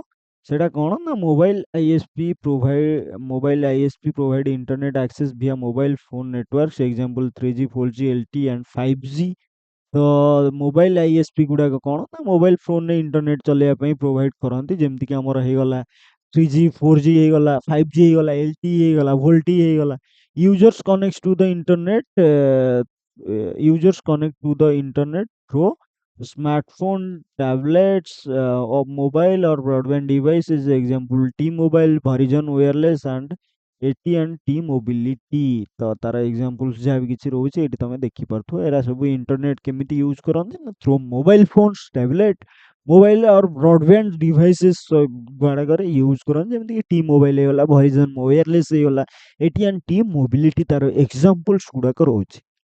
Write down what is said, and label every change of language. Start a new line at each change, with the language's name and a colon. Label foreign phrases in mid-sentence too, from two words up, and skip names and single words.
Odia: ସେଟା କ'ଣ ନା
English: mobile provide internet access via mobile phone networks, example 3G 4G LTE and 5G.
Odia: ତ
English: mobile ISP
Odia: ଗୁଡ଼ାକ କ'ଣ ନା ମୋବାଇଲ ଫୋନ୍ରେ ଇଣ୍ଟରନେଟ୍ ଚଲେଇବା ପାଇଁ ପ୍ରୋଭାଇଡ୍ କରନ୍ତି, ଯେମିତିକି ଆମର ହେଇଗଲା 3G 4G ହେଇଗଲା, 5G ହେଇଗଲା, LTE ହେଇଗଲା, ଭୋଲ୍ଟି ହେଇଗଲା।
English: users connect to the internet users connect to the internet through smartphone, tablets, or mobile or broadband devices, example T-Mobile, Verizon Wireless and AT&T Mobility।
Odia: ତ ତାର ଏକ୍ସାମ୍ପଲ୍ସ ଯାହା ବି କିଛି ରହୁଛି ଏଠି ତମେ ଦେଖିପାରୁଥିବ। ଏରା ସବୁ ଇଣ୍ଟରନେଟ୍ କେମିତି ୟୁଜ୍ କରନ୍ତି ନା
English: through mobile phones, tablet, mobile और broadband devices
Odia: ଗୁଡ଼ାକରେ ୟୁଜ୍ କରନ୍ତି, ଯେମିତିକି ଟି ମୋବାଇଲ ହେଇଗଲା, ଭରିଜନ୍ ୱାୟରଲେସ୍ ହେଇଗଲା, AT&T ମୋବିଲିଟି ତାର ଏକ୍ସାମ୍ପଲ୍ସ ଗୁଡ଼ାକ ରହୁଛି।